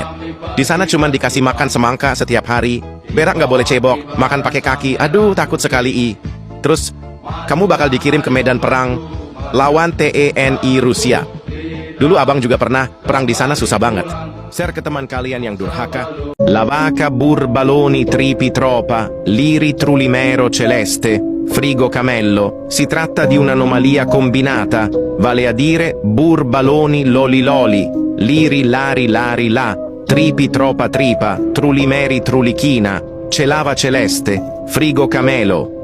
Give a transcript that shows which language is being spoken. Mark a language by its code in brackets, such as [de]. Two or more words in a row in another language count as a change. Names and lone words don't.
[id] Di sana cuman dikasih makan semangka setiap hari. Berak nggak boleh cebok, makan pakai kaki. Aduh takut sekali Terus kamu bakal dikirim ke medan perang lawan TNI Rusia. Dulu abang juga pernah perang di sana, susah banget. Share ke teman kalian yang durhaka. [it] La vaca burbaloni tripi tropa, liri trulimero celeste, frigo camello. Si tratta di un'anomalia combinata, vale a dire burbaloni loli loli, liri lari lari la, tripi tropa tripa, trulimeri trulichina, celava celeste, frigo camelo.